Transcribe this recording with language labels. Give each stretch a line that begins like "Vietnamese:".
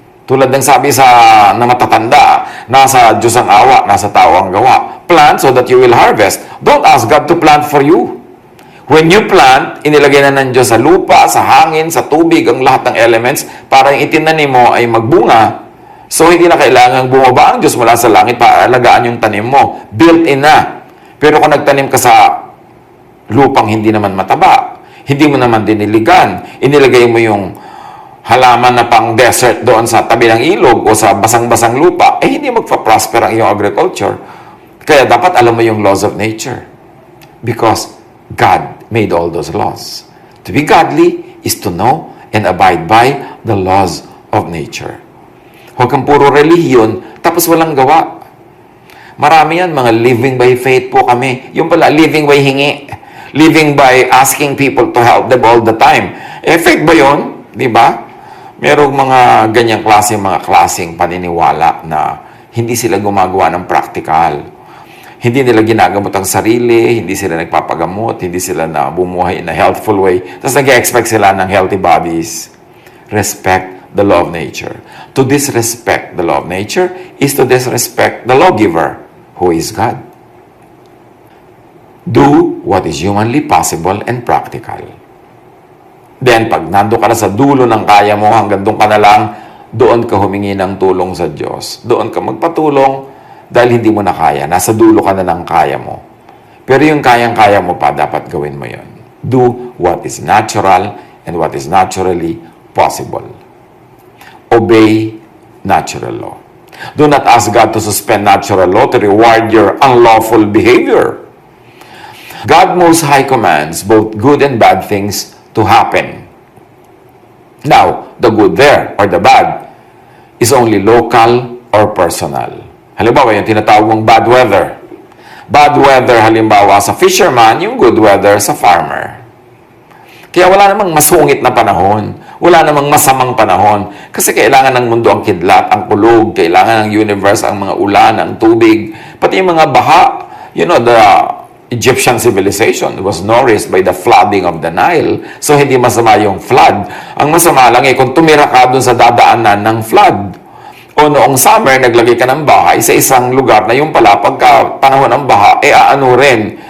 Filipino: Tulad ng sabi na matatanda, nasa Diyos ang awa, nasa tao ang gawa.
English: Plant so that you will harvest. Don't ask God to plant for you. When you plant,
Filipino: inilagay na ng Diyos sa lupa, sa hangin, sa tubig, ang lahat ng elements para yung itinanim mo ay magbunga. So, hindi na kailangang bumaba ang Diyos mula sa langit para alagaan yung tanim mo. Built-in na. Pero kung nagtanim ka sa lupang hindi naman mataba, hindi mo naman diniligan, inilagay mo yung halaman na pang desert doon sa tabi ng ilog o sa basang-basang lupa, hindi magpa-prosper ang iyong agriculture. Kaya dapat alam mo yung laws of nature.
English: Because God made all those laws. To be godly is to know and abide by the laws of nature.
Filipino: Huwag kang puro relihiyon, tapos walang gawa. Marami yan, mga
English: living by faith
Filipino: po kami. Yung pala, living by hingi.
English: Living by asking people to help them all the time.
Filipino: Faith ba yun? Di ba? Merong mga ganyang mga klaseng paniniwala na hindi sila gumagawa ng practical. Hindi nila ginagamot ang sarili, hindi sila nagpapagamot, hindi sila na bumuhay
English: in a healthful way.
Filipino: Tapos nag-expect sila ng healthy bodies.
English: Respect the law of nature. To disrespect the law of nature is to disrespect the lawgiver, who is God. Do what is humanly possible and practical.
Filipino: Then, pag nando ka na sa dulo ng kaya mo, hanggang doon ka na lang, doon ka humingi ng tulong sa Diyos. Doon ka magpatulong dahil hindi mo na kaya. Nasa dulo ka na ng kaya mo. Pero yung kayang-kaya mo pa, dapat gawin mo yon.
English: Do what is natural and what is naturally possible. Obey natural law. Do not ask God to suspend natural law to reward your unlawful behavior. God Most High commands both good and bad things to happen. Now, the good there or the bad is only local or personal.
Filipino: Halimbawa, yung tinatawag mong bad weather. Bad weather, halimbawa, sa fisherman, yung good weather sa farmer. Kaya wala namang masungit na panahon. Wala namang masamang panahon. Kasi kailangan ng mundo ang kidlat, ang kulog. Kailangan ng universe ang mga ulan, ang tubig. Pati yung mga baha.
English: You know, the Egyptian civilization was nourished by the flooding of the Nile.
Filipino: So, hindi masama yung flood. Ang masama lang kung tumira ka dun sa dadaanan ng flood. O noong summer, naglagay ka ng bahay sa isang lugar na yung pala, pagka panahon ng baha, aano rin.